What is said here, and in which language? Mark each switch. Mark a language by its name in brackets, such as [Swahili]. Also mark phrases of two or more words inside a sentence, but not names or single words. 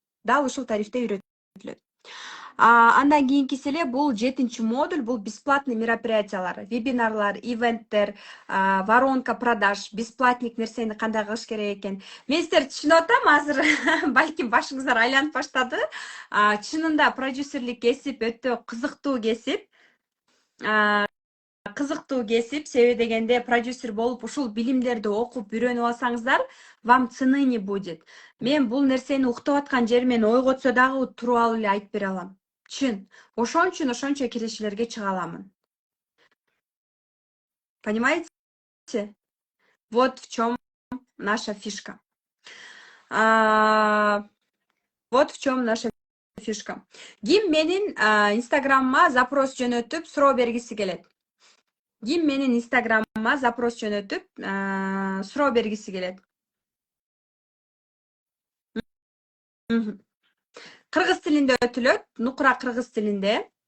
[Kyrgyz] Андан кийинкиси эле бул 7-модуль, бул бесплатный мероприятиялар, вебинарлар, ивенттер, [Russian] воронка продаж, [Kyrgyz] бесплатник нерсени кандай кылыш керек экен. Мен сиздерди түшүнүп атам азыр. Балким башыңыздар айланып баштады. Чынында продюсерлик кесип өтө кызыктуу кесип. Кызыктуу кесип, себеби дегенде продюсер болуп ушул билимдерди окуп үйрөнүп алсаңыздар, [Russian] вам цены не будет. [Kyrgyz] Мен бул нерсени уктап аткан жеримен ой котсо дагы туруп алып эле айтып бере алам. Чын. Ошон үчүн ошончо кирешелерге чыга аламын. [Russian] Понимаете? Вот в чем наша фишка. Вот в чем наша фишка. [Kyrgyz] Ким менин инстаграмыма запрос жөнөтүп суроо бергиси келет? Ким менин инстаграмыма запрос жөнөтүп суроо бергиси келет? Кыргыз тилинде өтүлөт, нукура кыргыз тилинде.